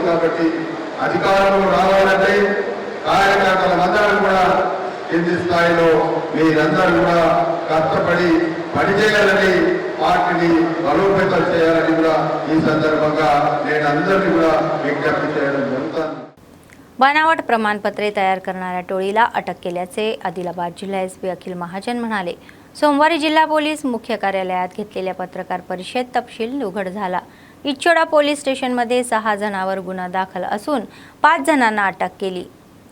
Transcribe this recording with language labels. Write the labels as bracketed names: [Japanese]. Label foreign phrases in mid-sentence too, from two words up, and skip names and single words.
[Telugu] కాబట్టి అధికారంలో రావాలంటే కార్యకర్తలందరూ కూడా కింది స్థాయిలో మీరందరూ కూడా కష్టపడి పనిచేయాలని, పార్టీని బలోపేతం చేయాలని కూడా ఈ సందర్భంగా నేను అందరినీ కూడా విజ్ఞప్తి చేయడం జరుగుతుంది. [Marathi] बनावट प्रमाणपत्रे तयार करणाऱ्या टोळीला अटक केल्याचे आदिलाबाद जिल्हा एसपी अखिल महाजन म्हणाले. सोमवारी जिल्हा पोलीस मुख्य कार्यालयात घेतलेल्या पत्रकार परिषदेत तपशील उघड झाला. इच्छोडा पोलीस स्टेशनमध्ये 6 जणांवर गुन्हा दाखल असून 5 जणांना अटक केली.